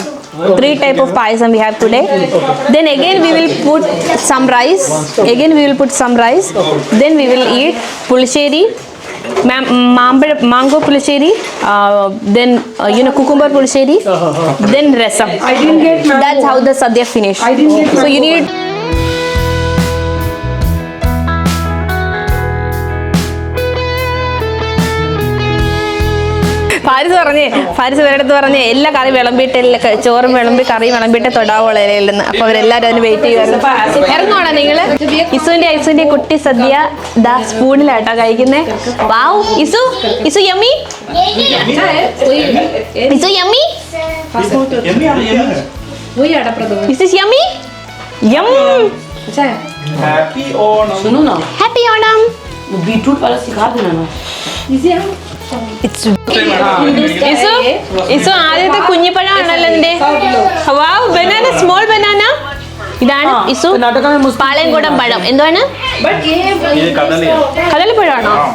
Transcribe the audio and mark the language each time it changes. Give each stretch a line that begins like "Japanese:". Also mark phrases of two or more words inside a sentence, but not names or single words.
English: 3 type of payasam we have today. Then again we will put some rice, then we will eat pulisheri, mango pulisheri, then cucumber pulisheri, then rasam. That's how the sadhya finish. So you need
Malayalam: ഫാരിസ് ഇവരടുത്ത് പറഞ്ഞ് എല്ലാ കറി വിളമ്പിയിട്ട് ചോറും വിളമ്പി കറിയും വിളമ്പിയിട്ട് തൊടാവുള്ള ഇലയില്ലെന്ന് അപ്പൊ അവരെല്ലാരും അതിന് വെയിറ്റ് ചെയ്യുമായിരുന്നു ഇറങ്ങുവാണോ നിങ്ങള് ഐസുവിന്റെ കുട്ടി സദ്യ ദാ സ്പൂണിലാട്ടോ കഴിക്കുന്നേ വാവ് ഇസു
English: yummy yummy Happy Onam.
Hindi: सुनो ना
English: Happy Onam
Hindi: बीटरूट वाला सिखा देना ना
Malayalam: ഇസു ആദ്യത്തെ കുഞ്ഞിപ്പഴമാണല്ലോ നിന്റെ വാവ്
English: banana small banana
Malayalam: ഇതാണ് ഇസു പാളയംകോടൻ പഴം എന്താണ്
Hindi: ये कदली है.
Malayalam: കദളിപ്പഴമാണോ